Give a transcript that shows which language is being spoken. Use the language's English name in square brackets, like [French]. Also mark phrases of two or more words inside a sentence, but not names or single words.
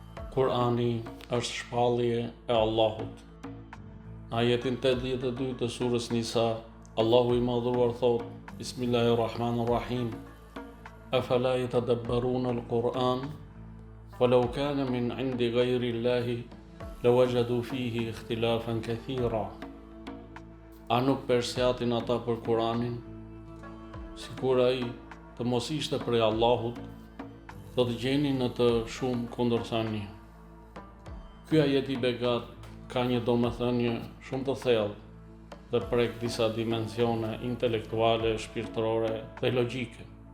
[Albanian] Kurani është shpallje e Allahut. Në ajetin 82 të surës Nisa, Allahu i madhruar thot: Bismillahirrahmanirrahim. [Arabic] أفلا يتدبرون القرآن ولو كان من عند غير الله لوجدوا فيه اختلافا كثيرا. [Albanian] A nuk persjatin ata për Kuranin, sikur ai të mos ishte prej Allahut, do të gjeni në të shumë kundërthënie. Ky ajet i begat ka një domethënie shumë të thellë dhe prek disa dimensione intelektuale, shpirtërore dhe logjike.